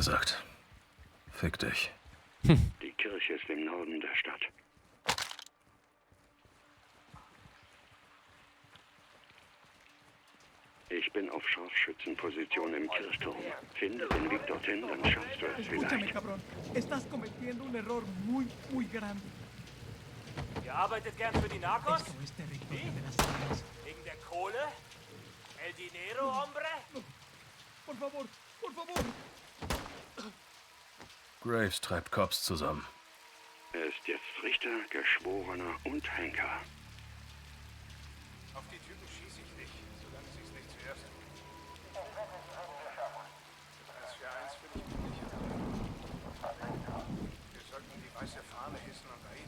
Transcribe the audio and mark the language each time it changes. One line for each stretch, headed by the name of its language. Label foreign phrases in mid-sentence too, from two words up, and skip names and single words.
German: gesagt. Fick dich. Die Kirche ist im Norden der Stadt. Ich bin auf Scharfschützenposition im Kirchturm. Finde den Weg dorthin, dann schaffst du es
Spanish: Escúchame,
German: vielleicht.
Spanish: cabrón. Estás cometiendo un error muy grande.
German: Ihr arbeitet gern für die Narcos?
Spanish: Esto es territorio de las armas.
German: Wegen der Kohle?
Spanish: El dinero, hombre? Por favor, por favor.
German: Graves treibt Cops zusammen. Er ist jetzt Richter, Geschworener und Henker. Auf die Typen schieße ich nicht, solange sie es nicht zuerst tun. Das für eins will ich mich nicht erlauben. Wir sollten die weiße Fahne hissen und reden.